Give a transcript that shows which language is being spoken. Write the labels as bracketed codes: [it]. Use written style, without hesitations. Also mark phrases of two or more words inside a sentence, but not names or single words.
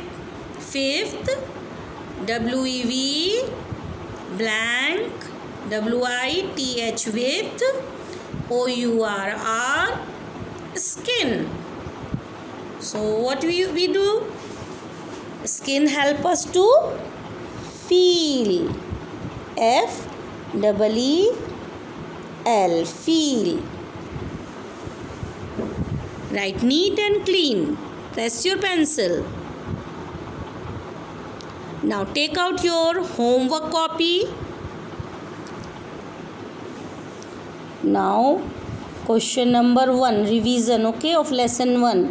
[en] Fifth, W-E-V, blank, W-I-T-H with O-U-R-R, skin. So what we do? Skin help us to feel. F-E-E-L, feel. Write neat and clean. Press your pencil. Now take out your homework copy. Now question number 1, revision, okay, of lesson 1.